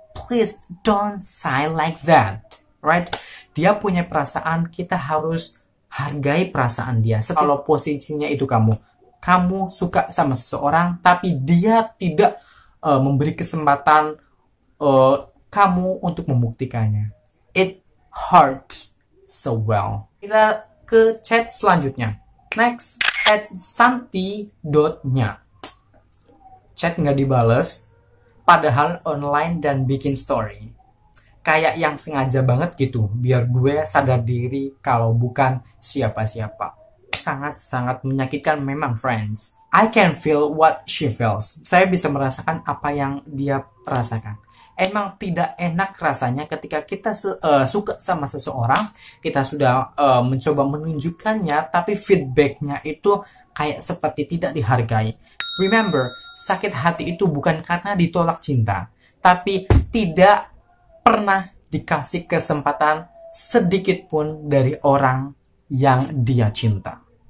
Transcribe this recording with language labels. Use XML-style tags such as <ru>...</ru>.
<en>Please don't say like that. Right?</en> <id>Dia punya perasaan, kita harus hargai perasaan dia. Kalau posisinya itu kamu suka sama seseorang, tapi dia tidak memberi kesempatan kamu untuk membuktikannya.</id> <en>It hurts so well.</en> <id>Kita ke chat selanjutnya. Next, @santi.nya. Chat nggak dibales, padahal online dan bikin story. Kayak yang sengaja banget gitu, biar gue sadar diri kalau bukan siapa-siapa. Sangat-sangat menyakitkan memang, friends.</id> <en>I can feel what she feels.</en> <id>Saya bisa merasakan apa yang dia rasakan. Emang tidak enak rasanya ketika kita suka sama seseorang, kita sudah mencoba menunjukkannya, tapi feedbacknya itu kayak seperti tidak dihargai. Remember, sakit hati itu bukan karena ditolak cinta, tapi tidak pernah dikasih kesempatan sedikit pun dari orang yang dia cinta.</id>